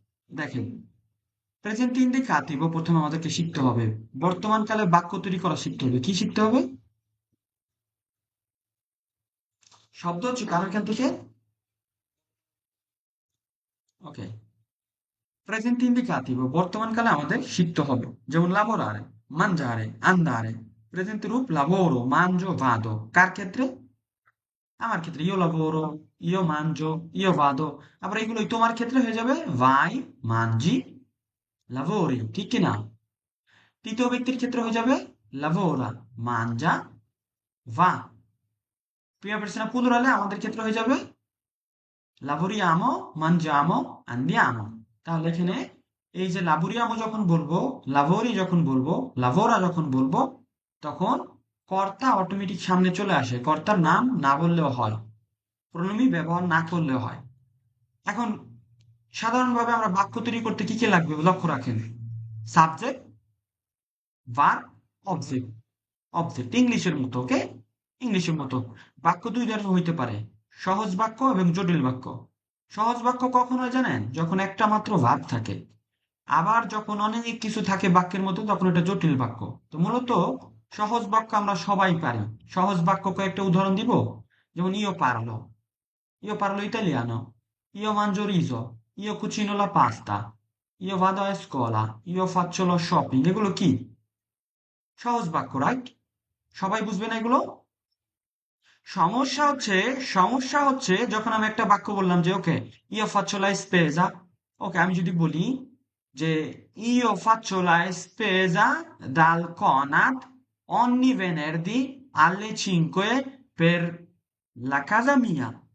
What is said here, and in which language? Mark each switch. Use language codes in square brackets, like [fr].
[bn] দেখেন, present indicative প্রথমে আমাদেরকে শিখতে হবে। বর্তমান কালে বাক্য তৈরি করা শিখতে হবে। কি শিখতে হবে? শব্দ হচ্ছে কার এখান থেকে? ওকে, প্রেজেন্ট ইন্ডিকাটিভ বর্তমান কালে আমাদের শিখতে হবে। [it] যেমন lavorare, mangiare, andare। [bn] প্রেজেন্ট রূপ [it] lavoro, mangio, vado। [bn] কার ক্ষেত্রে? আমার ক্ষেত্রে [it] io lavoro, io mangio, io vado। [bn] আবার এগুলোই তোমার ক্ষেত্রে হয়ে যাবে [it] vai, mangi, lavori। [bn] ঠিক কি না? তৃতীয় ব্যক্তির ক্ষেত্রে হয়ে যাবে [it] lavora, mangia, va। [bn] প্রিয়া persona প্লুরালে আমাদের ক্ষেত্রে হয়ে যাবে [it] lavoriamo, mangiamo, andiamo। [bn] তাহলে এখানে এই যে lavoriamo যখন বলবো, lavori যখন বলবো, lavora যখন বলবো, তখন কর্তা অটোমেটিক সামনে চলে আসে। কর্তার নাম না বললেও হয়, প্রণমী ব্যবহার না করলেও হয়। এখন সাধারণভাবে আমরা বাক্য তৈরি করতে কি কি লাগবে লক্ষ্য রাখেন। Subject, verb, object. অবজেক্ট ইংলিশের মতো, ওকে? ইংলিশের মতো। বাক্য দুই ধরনের হইতে পারে, সহজ বাক্য এবং জটিল বাক্য। সহজ বাক্য কখন হয় জানেন? যখন একটা মাত্র ভার্ব থাকে। আবার যখন অনেক কিছু থাকে বাক্যের মধ্যে তখন এটা জটিল বাক্য। তো মূলত সহজ বাক্য আমরা সবাই পারি। সহজ বাক্য কয়েকটা উদাহরণ দিব। [it] যেমন io parlo italiano, io mangio riso, io cucino la pasta, io vado a scuola, io faccio lo shopping। [bn] এগুলো কি? সহজ বাক্য, রাইট? সবাই বুঝবে না এগুলো? সমস্যা হচ্ছে সমস্যা হচ্ছে যখন আমি একটা বাক্য বললাম যে ওকে, [it] io faccio la spesa। [bn] ওকে, আমি যদি বলি যে [it] io faccio la spesa dal Conad ogni venerdì alle 5 per la casa mia।